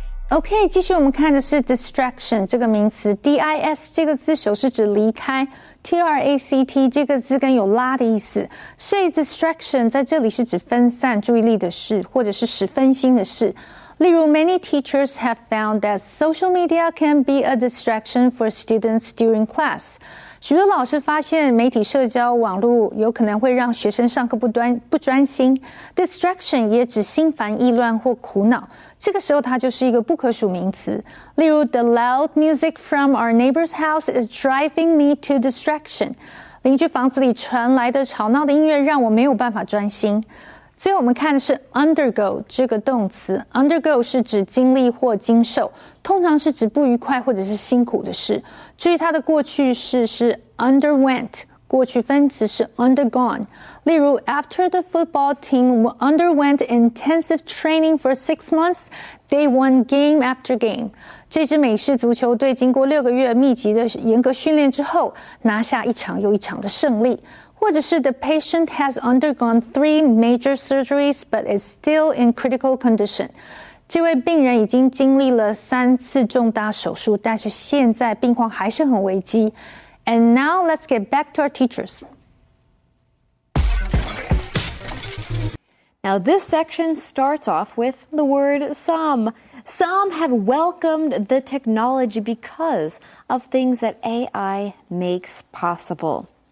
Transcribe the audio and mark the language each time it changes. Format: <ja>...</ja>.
<zh>OK， 继续我们看的是 distraction 这个名词 ，dis 这个字首是指离开 ，tract 这个字根有拉的意思，所以 distraction 在这里是指分散注意力的事，或者是使分心的事。例如</zh> <en>，many teachers have found that social media can be a distraction for students during class。</en> <zh>许多老师发现媒体社交网络有可能会让学生上课不专心 ，distraction 也指心烦意乱或苦恼。这个时候它就是一个不可数名词。例如</zh> <en>，the loud music from our neighbor's house is driving me to distraction。</en> <zh>邻居房子里传来的吵闹的音乐让我没有办法专心。最后我们看的是 undergo 这个动词 ，undergo 是指经历或经受，通常是指不愉快或者是辛苦的事。注意它的过去式是 underwent， 过去分词是 undergone。例如</zh> <en>，After the football team underwent intensive training for 6 months, they won game after game。</en> <zh>这支美式足球队经过6个月密集的严格训练之后，拿下一场又一场的胜利。或者是</zh> <en>The patient has undergone 3 major surgeries but is still in critical condition。</en> <zh>这位病人已经经历了3次重大手术，但是现在病况还是很危机。</zh> <en>And now let's get back to our teachers. Now, this section starts off with the word some. Some have welcomed the technology because of things that AI makes possible.</en>